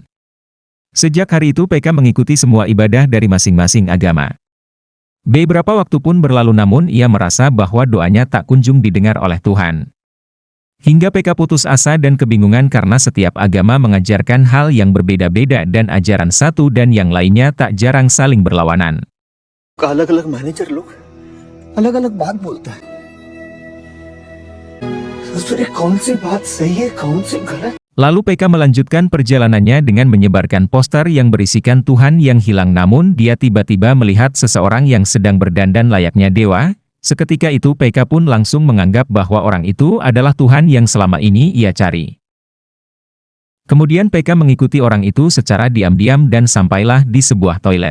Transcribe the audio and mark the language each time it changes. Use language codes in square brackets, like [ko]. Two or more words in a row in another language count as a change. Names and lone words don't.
[id] Sejak hari itu PK mengikuti semua ibadah dari masing-masing agama. Beberapa waktu pun berlalu namun ia merasa bahwa doanya tak kunjung didengar oleh Tuhan. Hingga PK putus asa dan kebingungan karena setiap agama mengajarkan hal yang berbeda-beda dan ajaran satu dan yang lainnya tak jarang saling berlawanan. [hi] अलग अलग मैनेजर लोग अलग अलग बात बोलता है. ससुरे कौन सी बात सही है कौन सी गलत. [id] Lalu PK melanjutkan perjalanannya dengan menyebarkan poster yang berisikan Tuhan yang hilang, namun dia tiba-tiba melihat seseorang yang sedang berdandan layaknya dewa. Seketika itu PK pun langsung menganggap bahwa orang itu adalah Tuhan yang selama ini ia cari. Kemudian PK mengikuti orang itu secara diam-diam dan sampailah di sebuah toilet.